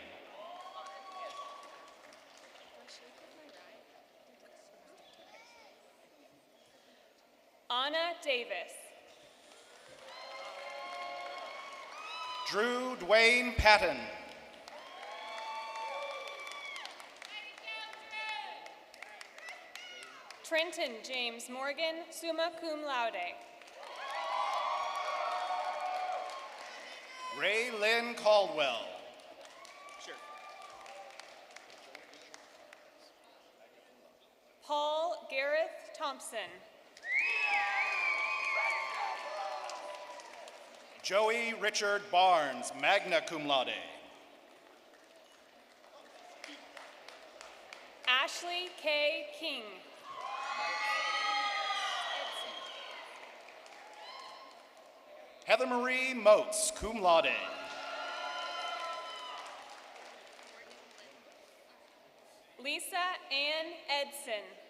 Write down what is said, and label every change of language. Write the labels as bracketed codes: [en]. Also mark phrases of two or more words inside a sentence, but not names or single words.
[en] Anna Davis. Drew Dwayne Patton. Trenton James Morgan, [la] summa cum laude. [en] Ray Lynn Caldwell. Paul Gareth Thompson. Joey Richard Barnes, [la] magna cum laude. [en] Ashley K. King. Heather Marie Moats, [la] cum laude. [en] Lisa Ann Edson.